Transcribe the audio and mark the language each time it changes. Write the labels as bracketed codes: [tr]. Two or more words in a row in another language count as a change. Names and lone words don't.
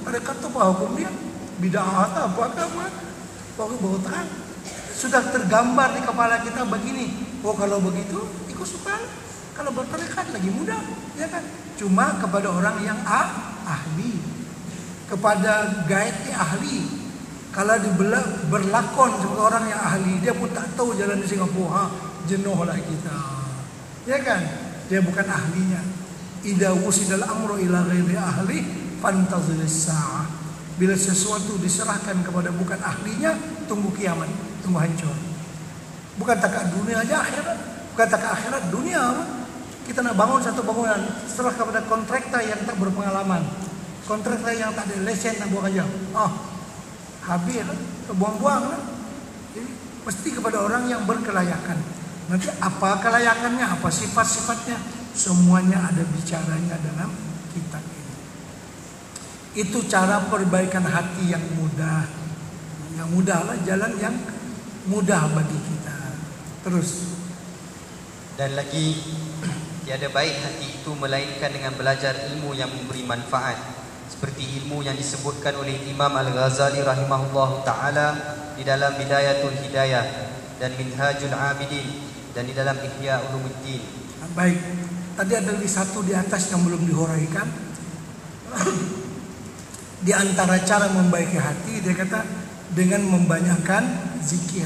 [ms] Tarekat itu apa hukum dia? Bid'ah atau apa agama? Baru terang. Sudah tergambar di kepala kita begini. Oh, kalau begitu ikut suka. Kalau bertarekat lagi mudah, ya kan? Cuma kepada orang yang ahli, kepada guide yang ahli. Kalau berlakon sebagai orang yang ahli, dia pun tak tahu jalan di Singapura, jenuhlah kita, ya kan? Dia bukan ahlinya. [ar] إذا وسد الأمر إلى غير أهله فانتظر الساعة. [ms] Bila sesuatu diserahkan kepada bukan ahlinya, tunggu kiamat, tunggu hancur. Bukan takat dunia aja, akhirat. Bukan takat akhirat, dunia. Kita nak bangun satu bangunan, serah kepada kontraktor yang tak berpengalaman, kontraktor yang tak ada lesen nak buang aja. Habis lah, buang-buang lah. Jadi, mesti kepada orang yang berkelayakan. Nanti apa kelayakannya, apa sifat-sifatnya, semuanya ada bicaranya dalam kitab ini. Itu cara perbaikan hati yang mudah. Yang mudah lah, jalan yang mudah bagi kita. Terus. Dan lagi, tiada baik hati itu melainkan dengan belajar ilmu yang memberi manfaat, seperti ilmu yang disebutkan oleh Imam Al-Ghazali rahimahullah ta'ala di dalam Bidayatul Hidayah dan Minhajul Abidin dan di dalam Ihya Ulumuddin. Baik, tadi ada satu di atas yang belum dihuraikan. Di antara cara membaiki hati, dia kata dengan membanyakkan zikir.